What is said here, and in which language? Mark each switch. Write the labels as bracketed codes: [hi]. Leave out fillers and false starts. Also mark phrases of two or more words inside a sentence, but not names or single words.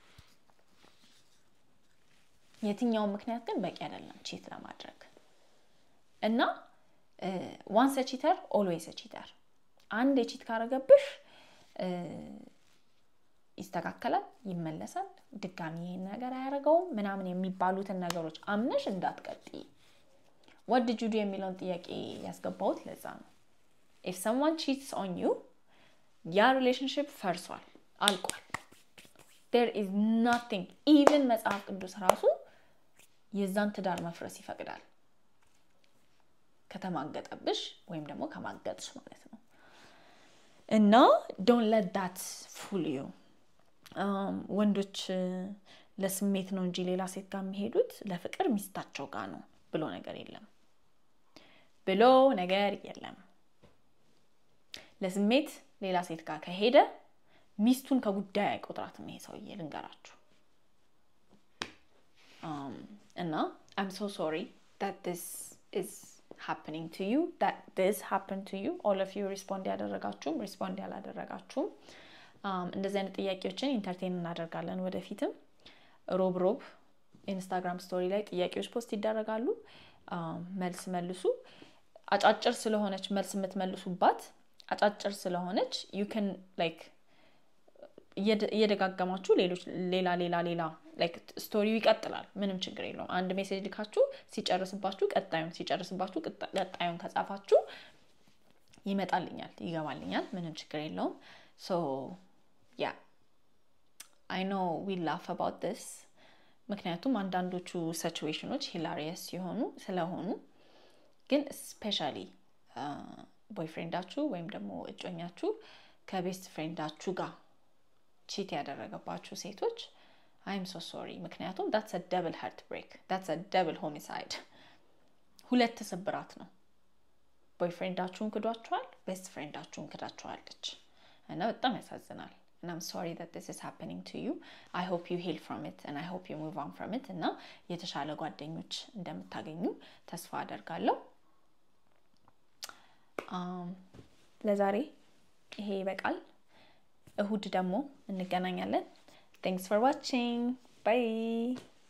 [am] የትኛው ምክንያት ግን በቂ አይደለም ቺት ለማድረግ እና [en] once a cheater always a cheater [am] አንድ ቺት ካረገብሽ ይስተካከላል ይመለሳል ድጋሚ ይሄን ነገር አያረጋውም ምናምን የሚባሉትን ነገሮች አምነሽ እንዳትቀጥይ [en] what did you do [am] የሚለውን ጥያቄ ያስገባውት ለዛ ነው [en] if someone cheats on you your relationship [am] ፈርሷል አልቋል [en] there is nothing even [am] መጽሐፍ ቅዱስ ራሱ የዛን ትዳር መፍረስ ይፈቅዳል ከተማገጠብሽ ወይም ደግሞ ከማገጥሽ ማለት ነው እና [en] don't let that fool you [am] ወንዶች ለስሜት ነው እንጂ ሌላ ሴት ጋር የሚሄዱት ለፍቅር ሚስታቸው ጋር ነው ብሎ ነገር የለም ለስሜት ሌላ ሴት ጋር ከሄደ ሚስቱን ከጉዳይ አይቆጥራትም ይሄ ሰውዬ ልንገራችሁ እና [en] I'm so sorry that this is happening to you that this happened to you all of you [am] respond ያላደረጋችሁም እንደዚህ አይነት ጥያቄዎችን ኢንተርቴን እናደርጋለን ወደፊትም ሮብ ኢንስታግራም ስቶሪ ላይ ጥያቄዎች ፖስት ይደረጋሉ መልሱ አጫጭር ስለሆነች መልስ የምትመልሱባት አጫጭር ስለሆነች [en] you can like [am] እየደጋገማችሁ ሌላ like ስቶሪው ይቀጥላል ምንም ችግር የለውም አንድ ሜሴጅ ልካችሁ ሲጨርስባችሁ ቀጣዩን ከጻፋችሁ ይገባልኛል ምንም ችግር የለውም [en] so yeah I know we laugh about this [am] ምክንያቱም አንዳንዶቹ ሲቹዌሽኖች hilarious ስለሆኑ ግን especially boyfriendaችሁ ወይም ደግሞ እጮኛችሁ ከቤስት ፍሬንዳችሁ ጋር ቺት ያደረገባችሁ ሴቶች [en] I'm so sorry ምክንያቱም that's a double heartbreak that's a double homicide [am] ሁለት ስብራት ነው boyfriendaችሁን ክዷችኋል best friendaችሁን ክዳችኋለች እና በጣም ያሳዝናል [en] and I'm sorry that this is happening to you I hope you heal from it and I hope you move on from it [am] እና የተሻለ ጓደኞች እንደምታገኙ ተስፋ አደርጋለሁ ለዛሬ ይሄ ይበቃል እሁድ ደግሞ እንገናኛለን [en] thanks for watching bye